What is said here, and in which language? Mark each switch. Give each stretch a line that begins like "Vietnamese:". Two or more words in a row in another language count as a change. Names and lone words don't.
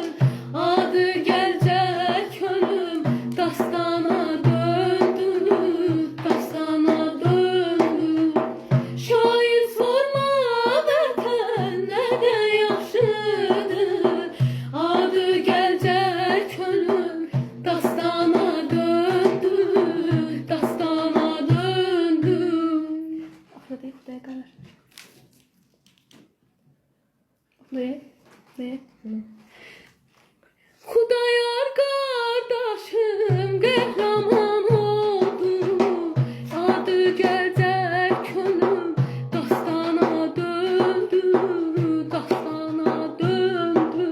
Azerbaijani: Adı gəlcək könlüm dastana döndü, dastana döndü. Şair sorma vətən nədən yaxşıdır. Adı gəlcək könlüm dastana döndü, dastana döndü.
Turkish: Orada değil, buraya kadar. Buraya, buraya.
Azerbaijani: Xudayar qardaşım qəhrəman oldu. Adı gəlcək könlüm dastana döndü, dastana döndü.